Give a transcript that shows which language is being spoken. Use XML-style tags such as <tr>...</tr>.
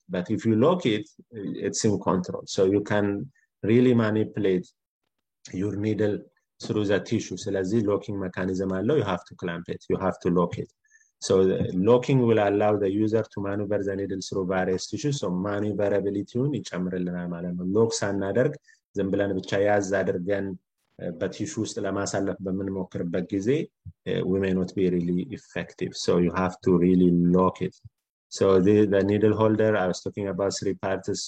<en>But if you lock it, it's in control. So you can really manipulate your needle through the tissue. So as the locking mechanism allow, you have to clamp it, you have to lock it. So the locking will allow the user to maneuver the needle through various tissues.</en> <am>So maneuverability ይጨምርልናል ማለት ነው። ሎክ ሳናደርግ ዝም ብለን ብቻ ያዝ አድርገን በቲሹ ውስጥ ለማሳለፍ በምንሞክርበት ጊዜ</am> <en>we may not be really effective. So you have to really lock it. So the needle holder, I was talking about 3 parts.</en>